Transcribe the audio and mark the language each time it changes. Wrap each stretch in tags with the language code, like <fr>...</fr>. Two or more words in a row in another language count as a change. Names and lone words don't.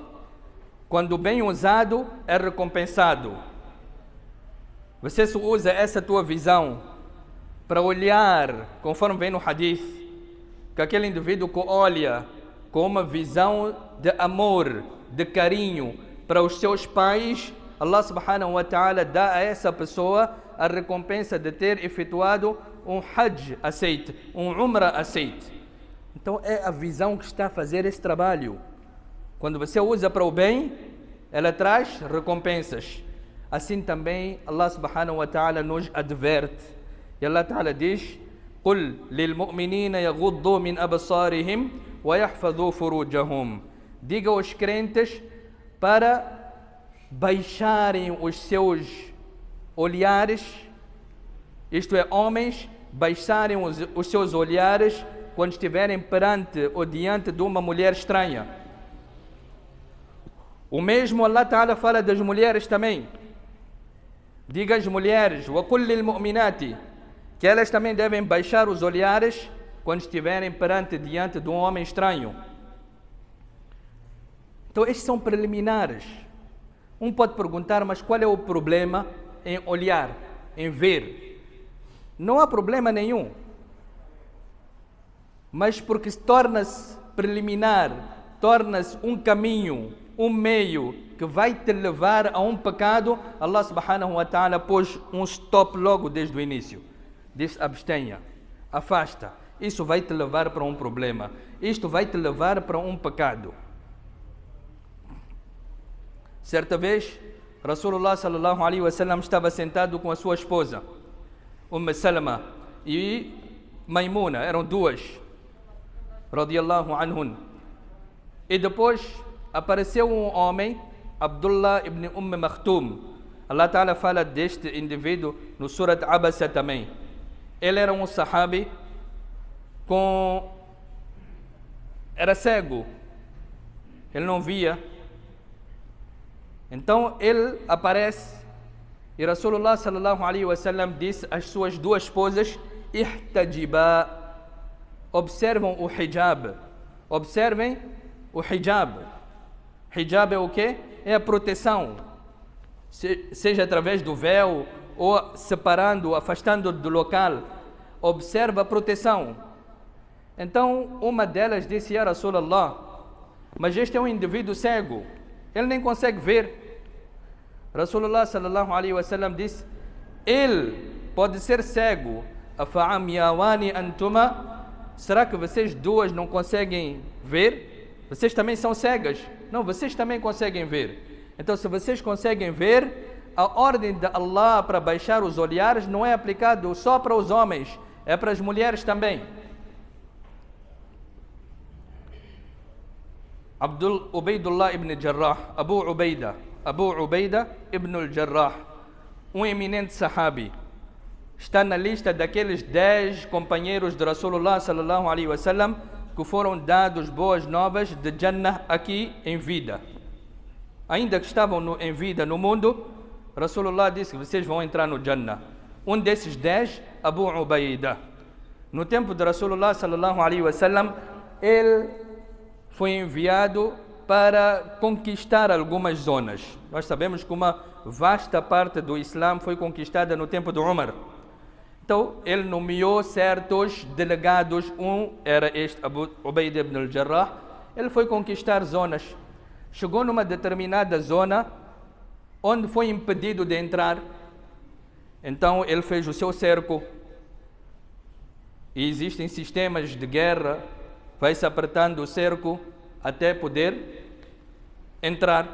<pt>Quando bem usado, é recompensado. Você só usa essa tua visão para olhar, conforme vem no hadith, que aquele indivíduo que olha com uma visão de amor, de carinho para os seus pais, Allah</pt> <ar>سبحانه وتعالى</ar> <pt>dá a essa pessoa a recompensa de ter efetuado um Hajj aceite, um Umrah aceite. Então é a visão que está a fazer esse trabalho. Quando você usa para o bem, ela traz recompensas. Assim também Allah</pt> <ar>سبحانه وتعالى</ar> <pt>nos adverte. E Allah ta'ala diz:</pt> <ar>قُلْ لِلْمُؤْمِنِينَ يَغُضُّوا مِنْ أَبْصَارِهِمْ وَيَحْفَظُوا فُرُوجَهُمْ.</ar> <pt>Diga aos crentes para baixarem os seus olhares, isto é, homens, baixarem os seus olhares quando estiverem perante ou diante de uma mulher estranha. O mesmo Allah Ta'ala fala das mulheres também. Diga às mulheres,</pt> <ar>وَقُلْ لِلْمُؤْمِنَاتِ,</ar> <pt>que elas também devem baixar os olhares quando estiverem diante de um homem estranho. Então estes são preliminares. Um pode perguntar, mas qual é o problema em olhar, em ver? Não há problema nenhum. Mas porque torna-se preliminar, torna-se um caminho, um meio que vai te levar a um pecado, Allah</pt> <ar>سبحانه وتعالى</ar> <pt>pôs um stop logo desde o início. Diz: abstenha, afasta. Isso vai te levar para um problema. Isto vai te levar para um pecado. Certa vez, Rasulullah</pt> <ar>صلى الله عليه وسلم</ar> <pt>estava sentado com a sua esposa, Salama e Maimuna, eram duas,</pt> <ar>رضي الله عنهن.</ar> <pt>E depois apareceu um homem, Abdullah ibn Maktum. Allah Ta'ala fala deste indivíduo no Surat Abasa também. Ele era um sahabi era cego, ele não via. Então ele aparece e Rasulullah</pt> <ar>صلى الله عليه وسلم</ar> <pt>disse às suas duas esposas: ihtajiba, observam o hijab. Observem o hijab. Hijab é o quê? É a proteção. Seja através do véu ou separando, afastando do local. Observa a proteção. Então, uma delas disse:</pt> <ar>يا رسول الله,</ar> <pt>mas este é um indivíduo cego. Ele nem consegue ver. Rasulullah</pt> <ar>صلى الله عليه وسلم</ar> <pt>disse: ele pode ser cego.</pt> <ar>أفعمياوان أنتما?</ar> <pt>Será que vocês duas não conseguem ver? Vocês também são cegas? Não, vocês também conseguem ver. Então, se vocês conseguem ver, a ordem de Allah para baixar os olhares não é aplicado só para os homens, é para as mulheres também. Ubaidullah ibn Jarrah, Abu Ubaida ibn al-Jarrah, um eminente sahabi, está na lista daqueles 10 companheiros de Rasulullah</pt> <ar>صلى الله عليه وسلم</ar> <pt>que foram dados boas novas de Jannah aqui em vida. Ainda que estavam em vida no mundo, Rasulullah disse que vocês vão entrar no Jannah. Um desses 10, Abu Ubaida. No tempo de Rasulullah</pt> <ar>صلى الله عليه وسلم,</ar> <pt>ele foi enviado para conquistar algumas zonas. Nós sabemos que uma vasta parte do Islã foi conquistada no tempo de Umar. Então, ele nomeou certos delegados. Um era este Abu Ubaida ibn al-Jarrah. Ele foi conquistar zonas. Chegou numa determinada zona onde foi impedido de entrar. Então, ele fez o seu cerco. E existem sistemas de guerra. Vai-se apertando o cerco até poder entrar.</pt>